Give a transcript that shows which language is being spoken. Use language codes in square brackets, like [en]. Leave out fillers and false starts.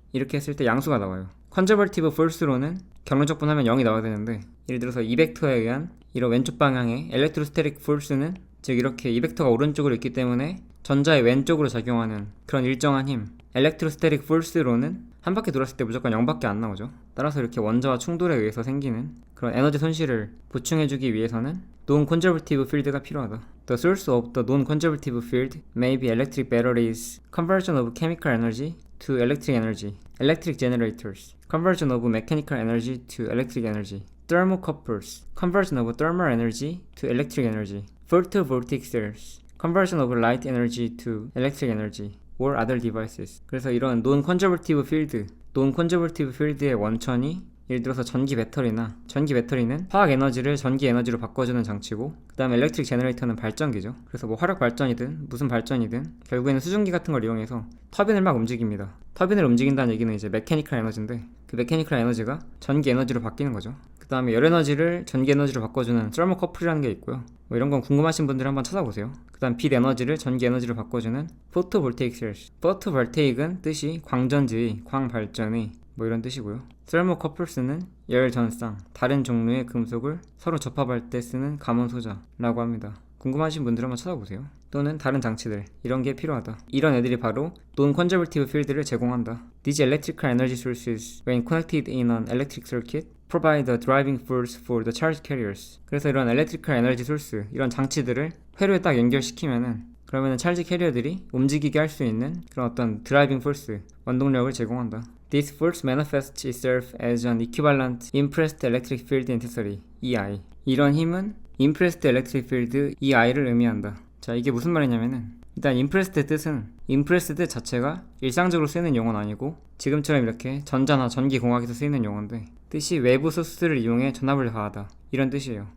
[ko] 이렇게 했을 때 양수가 나와요. 컨저버티브 폴스로는 경로 적분하면 0이 나와야 되는데 예를 들어서 이 벡터에 의한 이런 왼쪽 방향의 엘렉트로스테릭 폴스는 즉 이렇게 이 벡터가 오른쪽으로 있기 때문에 전자의 왼쪽으로 작용하는 그런 일정한 힘 엘렉트로스테릭 폴스로는 한 바퀴 돌았을 때 무조건 0밖에 안 나오죠. 따라서 이렇게 원자와 충돌에 의해서 생기는 그런 에너지 손실을 보충해주기 위해서는 non-conservative field가 필요하다. [en] The source of the non-conservative field may be electric batteries, conversion of chemical energy to electric energy, electric generators, conversion of mechanical energy to electric energy, thermocouples, conversion of thermal energy to electric energy, photovoltaic cells, conversion of light energy to electric energy, or other devices. [ko] 그래서 이런 non-conservative field, non-conservative field의 원천이 예를 들어서 전기 배터리나 전기 배터리는 화학 에너지를 전기 에너지로 바꿔주는 장치고 그 다음에 엘렉트릭 제너레이터는 발전기죠. 그래서 뭐 화력 발전이든 무슨 발전이든 결국에는 수증기 같은 걸 이용해서 터빈을 막 움직입니다. 터빈을 움직인다는 얘기는 이제 메케니컬 에너지인데 그 메케니컬 에너지가 전기 에너지로 바뀌는 거죠. 그 다음에 열 에너지를 전기 에너지로 바꿔주는 서머커플이라는 게 있고요. 뭐 이런 건 궁금하신 분들 한번 찾아보세요. 그 다음 빛 에너지를 전기 에너지로 바꿔주는 포토볼테이크 셀스. 포토볼테이크는 뜻이 광전지의, 광발전의 뭐 이런 뜻이고요. 서머커플스는 열 전상, 다른 종류의 금속을 서로 접합할 때 쓰는 감원 소자라고 합니다. 궁금하신 분들 한번 찾아보세요. 또는 다른 장치들 이런 게 필요하다. 이런 애들이 바로 non-conservative field를 제공한다. [en] These electrical energy sources, when connected in an electric circuit, provide the driving force for the charge carriers. [ko] 그래서 이런 electrical energy source, 이런 장치들을 회로에 딱 연결시키면은 그러면은 찰지 캐리어들이 움직이게 할 수 있는 그런 어떤 드라이빙 포스, 원동력을 제공한다. [en] This force manifests itself as an equivalent impressed electric field intensity, EI. [ko] 이런 힘은 impressed electric field, EI를 의미한다. 자, 이게 무슨 말이냐면은 일단 impressed의 뜻은 impressed 자체가 일상적으로 쓰이는 용어는 아니고 지금처럼 이렇게 전자나 전기공학에서 쓰이는 용어인데 뜻이 외부 소스를 이용해 전압을 가하다 이런 뜻이에요.